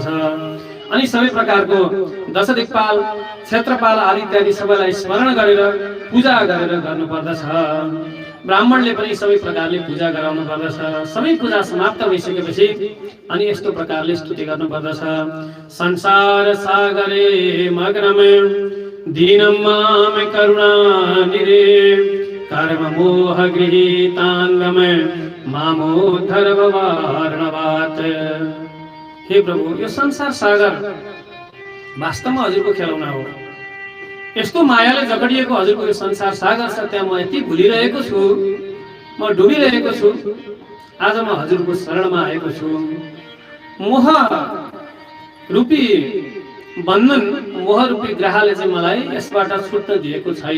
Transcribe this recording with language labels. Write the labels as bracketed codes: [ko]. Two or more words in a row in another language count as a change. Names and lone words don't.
[ne] अनि सबै प्रकारको दश दिक्पाल, क्षेत्रपाल आदि इत्यादि सबैलाई स्मरण गरेर पूजा गरेर गर्नुपर्दछ। ब्राह्मणले पनि सबै प्रकारले पूजा गराउनु पर्दछ। सबै पूजा समाप्त भइसकेपछि अनि यस्तो प्रकारले स्तुति गर्नुपर्दछ। [sa] संसार सागरे मग्नम दीनं माम करुणानिधे कर्म मोह गृहीतांगम मामोद्धर भवार्णवात्। [ne] हे प्रभु, यो संसार सागर वास्तवमा हजुरको खेलौना हो। यस्तो मायाले जकडिएको हजुरको यो संसार सागर छ, त्यहाँ म यति भुलिरहेको छु, म डुबिरहेको छु। आज म हजुरको शरणमा आएको छु। मोह रूपी बन्धन, मोह रूपी ग्रहले चाहिँ मलाई यसबाट छुट्न दिएको छैन।